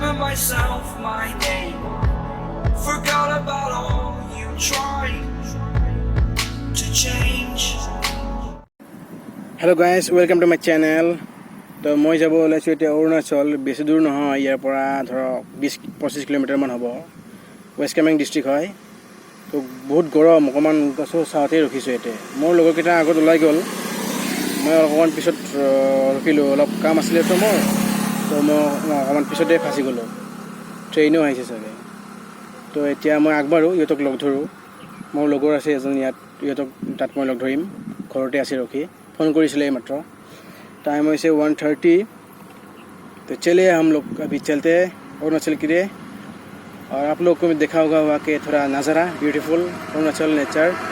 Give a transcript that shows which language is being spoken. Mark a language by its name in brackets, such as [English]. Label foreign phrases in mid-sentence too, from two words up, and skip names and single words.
[English] myself my name. Forgot about all you tried to change. Hello guys, welcome to my channel. [Assamese] তো মই যাব ওলাইছো এতিয়া অৰুণাচল, বেছি দূৰ নহয়, ইয়াৰ পৰা ধৰক 20-25 কিলোমিটাৰ মান হ'ব। ৱেষ্ট কামেং ডিষ্ট্ৰিক্ট হয়। তো বহুত গৰম, অকণমান গছৰ ছাঁতে ৰখিছোঁ এতিয়া। মোৰ লগৰকেইটা আগত ওলাই গ'ল, মই অকণমান পিছত ৰখিলোঁ, অলপ কাম আছিলে তো মোৰ, তো মই অকণমান পিছতে ফাঁচি গ'লোঁ। ট্ৰেইনো আহিছে চাগে। তো এতিয়া মই আগবাঢ়ো, ইহঁতক লগ ধৰোঁ। মোৰ লগৰ আছে এজন ইয়াত, ইহঁতক তাত মই লগ ধৰিম, ঘৰতে আছে ৰখি। [Hindi] फ़ोन কৰিছিলে मात्र टाइम वैसे 1:30। तो चलिए हम लोग अभी चलते हैं अरुणाचल के लिए, और आप लोग को भी देखा होगा वहाँ के थोड़ा नज़ारा [English] beautiful Arunachal nature.